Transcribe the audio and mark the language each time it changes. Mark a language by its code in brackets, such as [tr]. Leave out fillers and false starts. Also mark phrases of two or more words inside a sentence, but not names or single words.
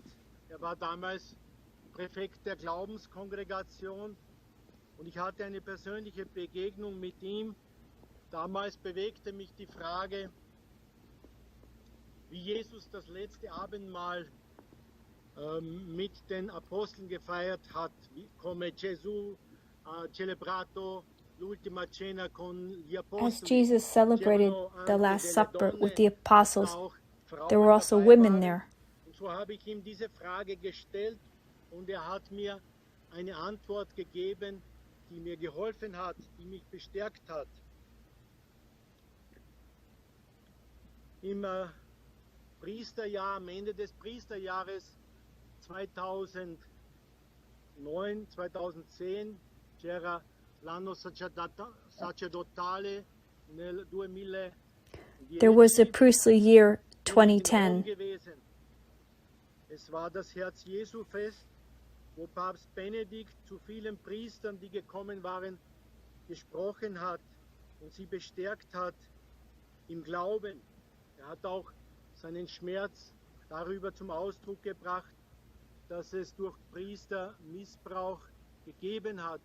[de] Er war damals Präfekt der Glaubenskongregation und ich hatte eine persönliche Begegnung mit ihm. Damals bewegte mich die Frage, wie Jesus das letzte Abendmahl mit den Aposteln gefeiert hat, [it] come Gesù celebrato l'ultima cena con gli apostoli. [en] As Jesus celebrated the Last Supper with the apostles, there were also women there. [de] Und so habe ich ihm diese Frage gestellt und er hat mir eine Antwort gegeben, die mir geholfen hat, die mich bestärkt hat. Im Priesterjahr, am Ende des Priesterjahres 2009, 2010, [it] c'era l'anno sacerdotale nel 2010. [en] There was the priestly year 2010. [de] Es war das Herz-Jesu-Fest, wo Papst Benedikt zu vielen Priestern, die gekommen waren, gesprochen hat und sie bestärkt hat im Glauben. Er hat auch seinen Schmerz darüber zum Ausdruck gebracht, dass es durch Priester Missbrauch gegeben hat.